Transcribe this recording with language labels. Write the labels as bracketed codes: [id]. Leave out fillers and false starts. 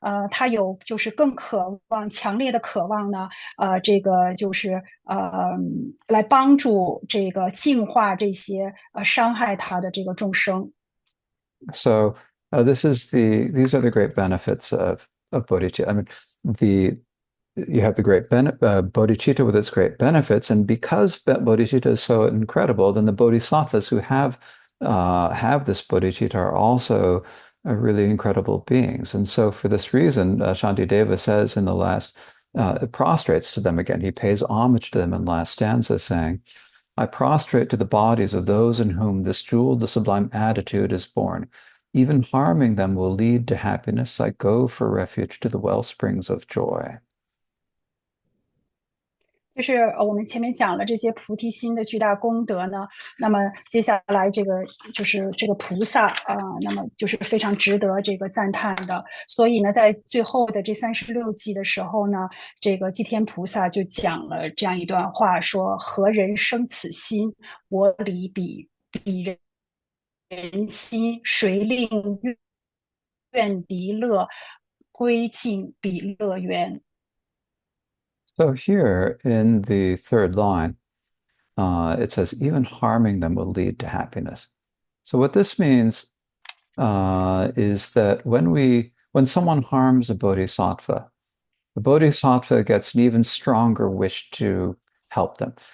[zh] 他有就是更渴望、强烈的渴望呢，这个就是来帮助这个净化这些伤害他的这个众生。 [en] So these are the great benefits of bodhicitta. I mean, the you have the great bodhicitta with its great benefits, and because bodhicitta is so incredible, then the bodhisattvas who have this bodhicitta are also really incredible beings. And so, for this reason, Shantideva says in the last, prostrates to them again. He pays homage to them in last stanza, saying, I prostrate to the bodies of those in whom this jewel, the sublime attitude, is born. Even harming them will lead to happiness. I go for refuge to the well springs of joy. [zh] 就是我们前面讲了这些菩提心的巨大功德呢，那么接下来这个就是这个菩萨那么就是非常值得这个赞叹的。所以呢，在最后的这36偈的时候呢，这个祭天菩萨就讲了这样一段话，说：何人生此心？我理彼人心，谁令愿离乐，归尽彼乐园。 [en] So here in the third line, it says, even harming them will lead to happiness. So what this means is that when someone harms a bodhisattva, the bodhisattva gets an even stronger wish to help them.